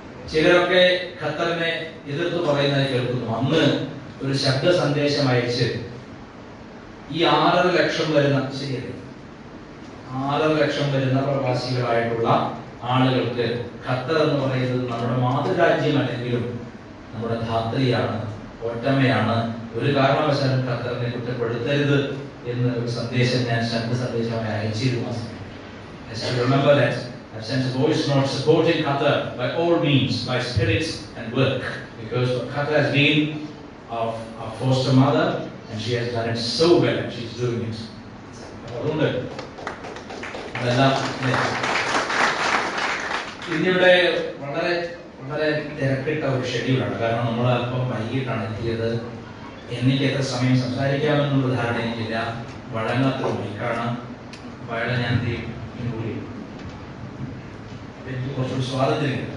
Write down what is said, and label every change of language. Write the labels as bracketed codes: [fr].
[ml] ചിലരൊക്കെ ഖത്തറിനെ എതിർത്ത് പറയുന്നതായി കേൾക്കുന്നു. അന്ന് ഒരു ശബ്ദ സന്ദേശം അയച്ച് ഈ 6.5 ലക്ഷം വരുന്ന, ശരിയല്ലേ, 6.5 ലക്ഷം വരുന്ന പ്രവാസികളായിട്ടുള്ള ആളുകൾക്ക് ഖത്തർ എന്ന് പറയുന്നത് നമ്മുടെ മാതൃരാജ്യമല്ലെങ്കിലും നമ്മുടെ ധാത്രിയാണ്, ഒറ്റമ്മയാണ്, ഒരു കാരണവശാലും ഖത്തറിനെ കുറ്റപ്പെടുത്തരുത് എന്ന് ഒരു സന്ദേശം ഞാൻ ശബ്ദ സന്ദേശമായി അയച്ചിരുന്നു. [en] Remember that I've sent a voice note supporting Qatar by all means, by spirits and work, because Qatar has been our foster mother and she has done it so well and she's doing it. [ml] അതുകൊണ്ട് അതെല്ലാം ഇന്ത്യയുടെ വളരെ വളരെ തിരക്കിട്ട ഒരു ഷെഡ്യൂളാണ്. കാരണം നമ്മൾ അല്പം വൈകിട്ടാണ് എത്തിയത്. എനിക്ക് എത്ര സമയം സംസാരിക്കാമെന്നുള്ള ധാരണ എനിക്കില്ല. വഴങ്ങാത്തതുമായി, കാരണം വയള ഞാൻ കൂടി എനിക്ക് കുറച്ചുകൂടി സ്വാതന്ത്ര്യമില്ല.